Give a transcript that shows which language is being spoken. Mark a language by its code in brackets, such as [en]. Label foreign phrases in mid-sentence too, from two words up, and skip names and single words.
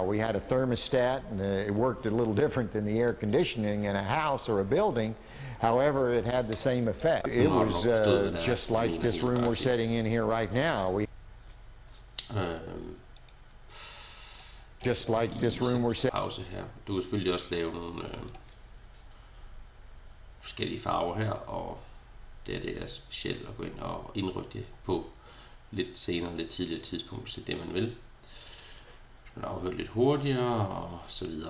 [en] We had a thermostat, and it worked a little different than the air conditioning in a house or a building. However, it had the same effect. It was just like this room we're sitting in here right now. Just like this room we're sitting. [da] Pause her. Du kan selvfølgelig også lave nogle forskellige farver her, og det er specielt at gå ind og indrykke det på lidt senere, lidt tidligere tidspunkt, hvis det er det, man vil. Hvis man afhører lidt hurtigere og så videre.